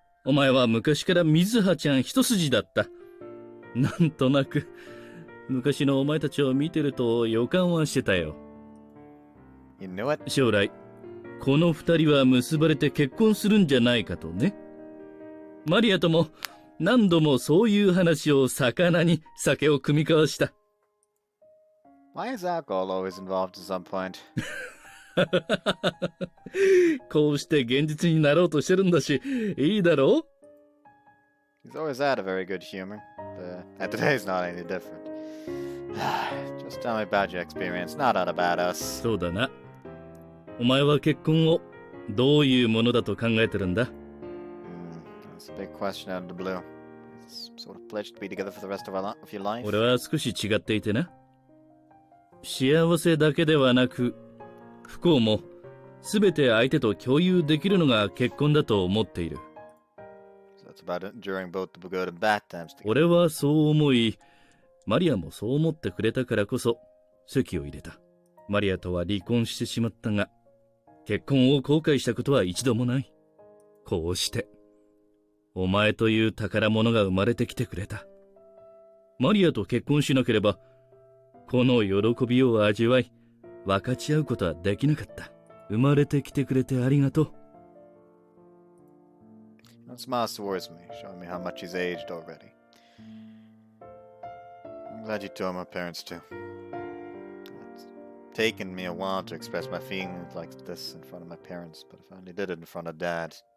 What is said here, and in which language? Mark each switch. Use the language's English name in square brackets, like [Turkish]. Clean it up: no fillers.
[Japanese] お前は昔から水葉ちゃん一筋だった。なんとなく昔のお前たちを見てると予感はしてたよ。 [English] You knew it? [Japanese] 将来この二人は結ばれて結婚するんじゃないかとね。マリアとも何度もそういう話を魚に酒を酌み交わした。 [English] Why is alcohol always involved at some point? [Japanese] こうして現実になろうとしてるんだし、いいだろう？ [English] He's always had a very good humor, and today's not any different. Just tell me about your experience, not about us. [Japanese] そうだな。お前は結婚をどういうものだと考えてるんだ？ [English] That's a big question out of the blue. It's sort of pledged to be together for the rest of your life. [Japanese] 俺は少し違っていてな。幸せだけではなく、不幸もすべて相手と共有できるのが結婚だと思っている。 [English] So that's about enduring both the good and bad times together. [Japanese] 俺はそう思い、マリアもそう思ってくれたからこそ籍を入れた。マリアとは離婚してしまったが、結婚を後悔したことは一度もない。こうしてお前という宝物が生まれてきてくれた。マリアと結婚しなければこの喜びを味わい分かち合うことはできなかった。生まれてきてくれてありがとう。 [English] He smiles towards me, showing me how much he's aged already. I'm glad you told my parents too. It's taken me a while to express my feelings like this in front of my parents, but I finally did it in front of Dad.